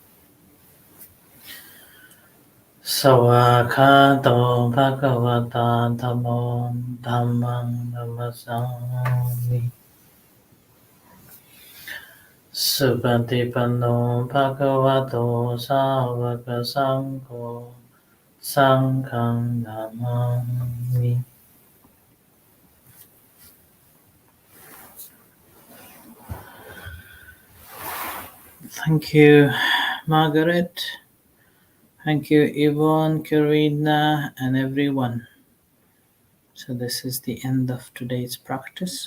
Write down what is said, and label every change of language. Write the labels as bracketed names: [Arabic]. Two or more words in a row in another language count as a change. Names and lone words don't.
[Pali] Sawakhato Bhagavata Dhammo Dhammang Namasami Supatipanno Bhagavato Savaka Sangho Sanghang Namami. [English] Thank you, Margaret. Thank you, Yvonne, Karina, and everyone. So, this is the end of today's practice.